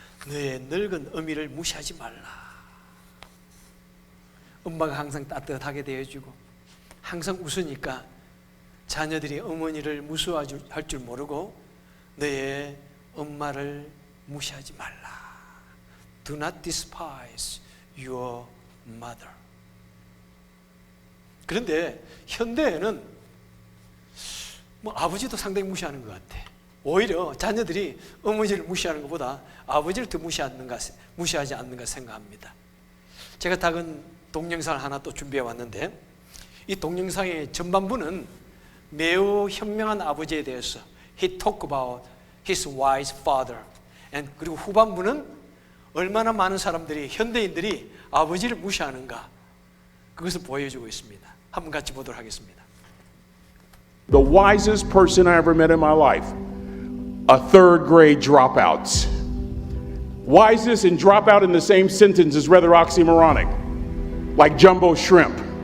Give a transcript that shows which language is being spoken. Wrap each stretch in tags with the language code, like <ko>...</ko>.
<ko>너의 늙은 어미를 무시하지 말라. 엄마가 항상 따뜻하게 대해주고 항상 웃으니까 자녀들이 어머니를 무시할 줄 모르고 너의 엄마를 무시하지 말라.</ko> <en>Do not despise your mother.</en> <ko>그런데 현대에는 아버지도 상당히 무시하는 것 같아. 오히려 자녀들이 어머니를 무시하는 것보다 아버지를 더 무시하지 않는가 생각합니다. 제가 작은 동영상을 하나 또 준비해 왔는데, 이 동영상의 전반부는 매우 현명한 아버지에 대해서</ko> <en>He talked about his wise father.</en> <ko>그리고 후반부는 얼마나 많은 사람들이, 현대인들이 아버지를 무시하는가, 그것을 보여주고 있습니다. 한번 같이 보도록 하겠습니다.</ko> <en>The wisest person I ever met in my life, a third grade dropout. Wisest and dropout in the same sentence is rather oxymoronic, like jumbo shrimp.</en>